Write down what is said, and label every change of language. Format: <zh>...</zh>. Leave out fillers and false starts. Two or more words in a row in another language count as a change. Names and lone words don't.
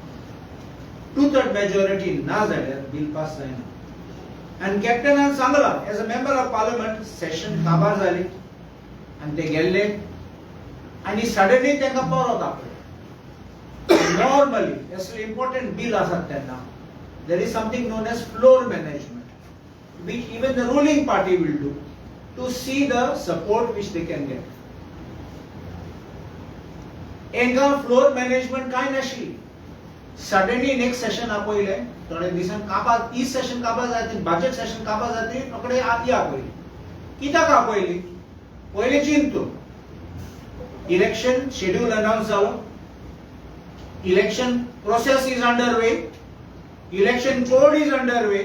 <kok>2/3 मेजॉरिटी ना जाल्यार</kok> <en>bill pass</en> <kok>जायना. आनी कॅप्टनान सांगला</kok> <en>as a member of parliament session</en> <kok>काबार जाली आनी ते गेल्ले आनी सडनली तांकां परत आपले. नॉर्मली असले इम्पॉर्टंट बिल आसात तेन्ना</kok> <en>there is something known as floor management which even the ruling party will do to see the support which they can get.</en> <kok>एंगा</kok> <en>floor management</en> <kok>काय नाशिल्ली.</kok> <en>suddenly next session</en> <kok>आपयले थोडे दिसान काबार, 30 सेशन काबार जाते,</kok> <en>budget session</en> <kok>काबार जाते, रोकडे आदी आपयली. कित्याक आपयली? पयले चिंतू</kok> <en>election schedule announce जालो, election process is under way, election code is under way.</en>